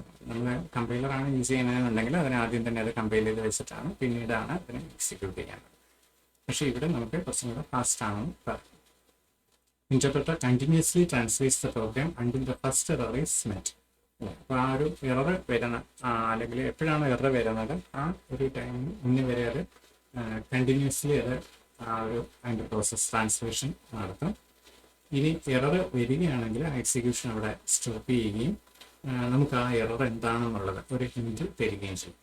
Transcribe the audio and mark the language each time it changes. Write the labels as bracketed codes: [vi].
[ml] നമ്മൾ കമ്പൈലറാണ് യൂസ് ചെയ്യുന്നതെന്നുണ്ടെങ്കിൽ അതിനെ ആദ്യം തന്നെ അത് കമ്പൈൽ ചെയ്ത് വെച്ചിട്ടാണ് പിന്നീടാണ് അതിനെ എക്സിക്യൂട്ട് ചെയ്യാനുള്ളത്. പക്ഷേ ഇവിടെ നമുക്ക് കുറച്ചും കൂടെ ഫാസ്റ്റ് ആണെന്ന് പറയാം. [en] Interpreter continuously translates the program until the first error is met. [ml] അപ്പോൾ ആ ഒരു എറർ വരുന്ന അല്ലെങ്കിൽ എപ്പോഴാണ് എറർ വരുന്നത് ആ ഒരു ടൈമിന് മുന്നേ വരെ അത് കണ്ടിന്യൂസ്ലി അത് ആ ഒരു അതിൻ്റെ പ്രോസസ് ട്രാൻസ്ലേഷൻ നടത്തും. ഇനി എറർ വരികയാണെങ്കിൽ ആ എക്സിക്യൂഷൻ അവിടെ സ്റ്റോപ്പ് ചെയ്യുകയും നമുക്ക് ആ എറർ എന്താണെന്നുള്ളത് ഒരു ഹിൻറ്റ് തരികയും ചെയ്യും.